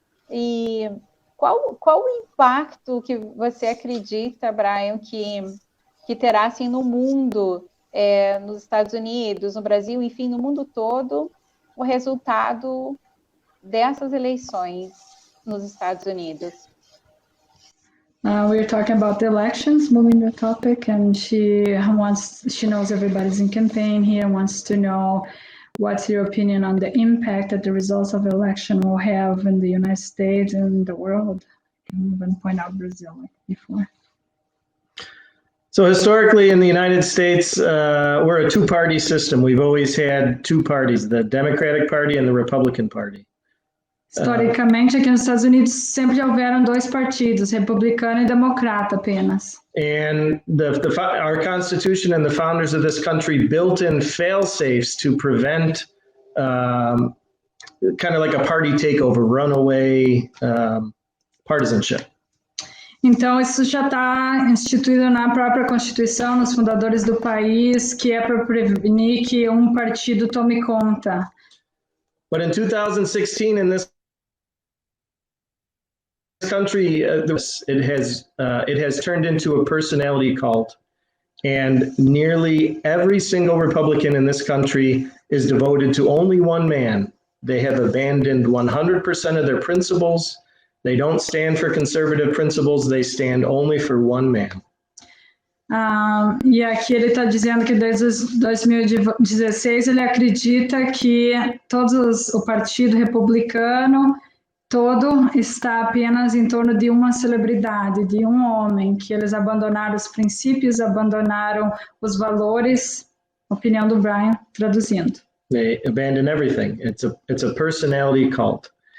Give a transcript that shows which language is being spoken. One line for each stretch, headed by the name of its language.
Portuguese: E qual o impacto que você acredita, Brian, que terá, assim, no mundo, nos Estados Unidos, no Brasil, enfim, no mundo todo, o resultado dessas eleições nos Estados Unidos?
English: We're talking about the elections, moving the topic, and she knows everybody's in campaign here, wants to know what's your opinion on the impact that the results of the election will have in the United States and the world. I can even point out Brazil like before. So historically in the United States, we're a two-party system. We've always had two parties, the Democratic Party and the Republican Party.
Portuguese: Historicamente, aqui nos Estados Unidos sempre houveram dois partidos, republicano e democrata apenas.
English: And our Constitution and the founders of this country built in fail-safes to prevent kind of like a party takeover, runaway partisanship.
Portuguese: Então, isso já está instituído na própria Constituição, nos fundadores do país, que é para prevenir que um partido tome conta.
English: But in 2016, in this country, it has turned into a personality cult, and nearly every single Republican in this country is devoted to only one man. They have abandoned 100% of their principles. They don't stand for conservative principles. They stand only for one man.
Portuguese: E aqui ele está dizendo que desde 2016 ele acredita que o Partido Republicano todo está apenas em torno de uma celebridade, de um homem, que eles abandonaram os princípios, abandonaram os valores, opinião do Brian, traduzindo.
English: They abandon everything. It's a personality cult.